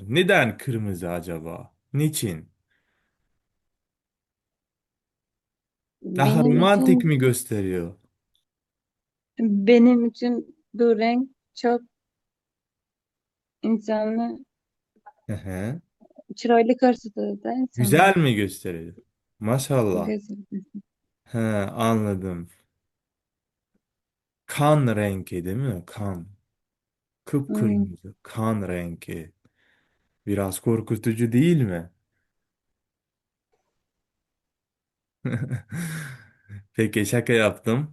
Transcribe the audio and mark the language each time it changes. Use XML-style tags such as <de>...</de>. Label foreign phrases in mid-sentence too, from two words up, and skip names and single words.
<tr>Neden kırmızı acaba? Niçin? Daha Benim romantik için mi gösteriyor? benim için bu renk çok insanı Hı hı.</tr> <uz>chiroyli ko'rsatadi da insonni.</uz> <tr>Güzel mi gösteriyor? Maşallah.</tr> <uz>Go'zal.</uz> <tr>He, anladım. Kan rengi değil mi? Kan. Hmm. Kıpkırmızı. Kan rengi. Biraz korkutucu değil mi? Peki şaka yaptım.</tr>